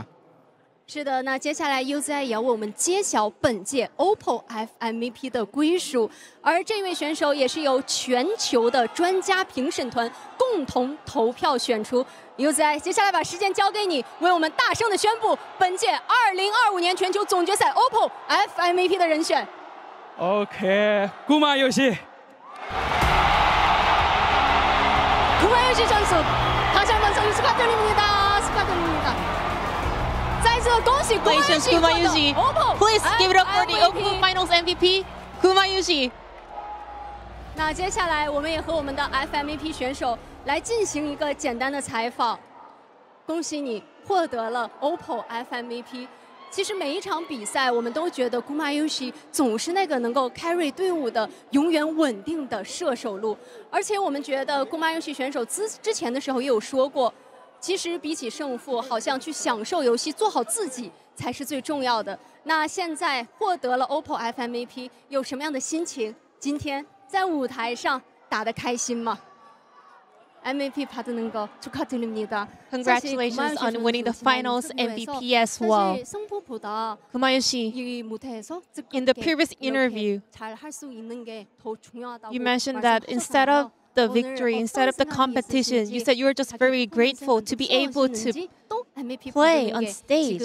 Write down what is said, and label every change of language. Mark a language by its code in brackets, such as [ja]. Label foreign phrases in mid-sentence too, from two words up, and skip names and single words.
[zh] 是的，那接下来 UZI 也要为我们揭晓本届 OPPO FMVP 的归属，而这位选手也是由全球的专家评审团共同投票选出。UZI， 接下来把时间交给你，为我们大声的宣布本届2025年全球总决赛 OPPO FMVP 的人选。 [ko] OK， 구마요시。 구마요시 선수， 다시 한번 선수 축하드립니다. 축하드립니다. [en] Congratulations, Gumayushi. Please give it up for the OPPO Finals MVP, Gumayushi. [zh] 那接下来我们也和我们的 FMVP 选手来进行一个简单的采访。恭喜你获得了 OPPO FMVP。其实每一场比赛，我们都觉得 Gumayushi 总是那个能够 carry 队伍的永远稳定的射手路，而且我们觉得 Gumayushi 选手之前的时候也有说过。其实比起胜负，好像去享受游戏，做好自己才是最重要的。那现在获得了 OPPO FMVP， 有什么样的心情？今天在舞台上打得开心吗 ？ [ko] MVP 받는 거 축하드립니다. [en] Congratulations on winning the finals MVP as well. Gumayushi, in the previous interview, you mentioned that instead of the victory, instead of the competition, you said you were just very grateful to be able to play on stage.